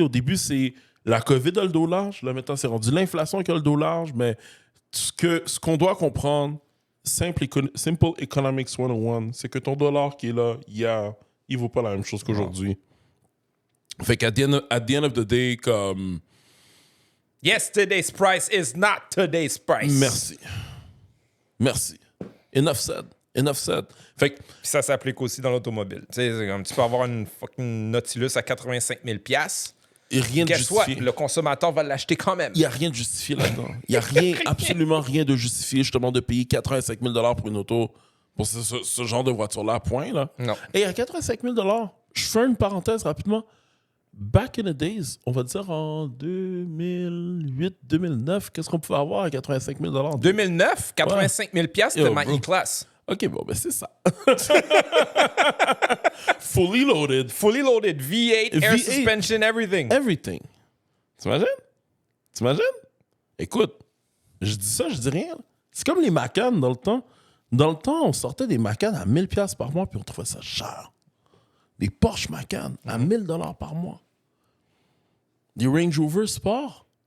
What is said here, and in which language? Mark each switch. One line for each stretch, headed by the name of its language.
French: Au début, c'est la COVID a le dos large. Là, maintenant, c'est rendu l'inflation qui a le dos large. Mais ce qu'on doit comprendre, Simple Economics 101, c'est que ton dollar qui est là, il vaut pas la même chose qu'aujourd'hui. Fait qu'à
English: the end of the day,
French: comme...
English: Yesterday's price is not today's price.
French: Merci.
English: Enough said.
French: Fait que... Puis ça s'applique aussi dans l'automobile. Tu sais, comme tu peux avoir une fucking Nautilus à 85 000 $. Et rien de justifié. Le consommateur va l'acheter quand même. Il n'y a rien de justifié là-dedans. Il n'y a absolument rien de justifié, justement, de payer 85 000 $ pour une auto, pour ce genre de voiture-là, point. Là. Non. Et à 85 000 $, je fais une parenthèse rapidement.
English: Back in the days,
French: on va dire en 2008, 2009, qu'est-ce qu'on pouvait avoir à 85 000 $? 2009, 85 000 $, c'était ma E-Class. OK, bon, ben c'est ça.
English: Fully loaded. V8, air suspension, everything. Everything.
French: T'imagines? Écoute, je dis ça, je dis rien. C'est comme les Macan dans le temps. Dans le temps, on sortait des Macan à 1000 $ par mois, puis on trouvait ça cher. Des Porsche Macan à 1000 $ par mois. Des Range Rover Sport.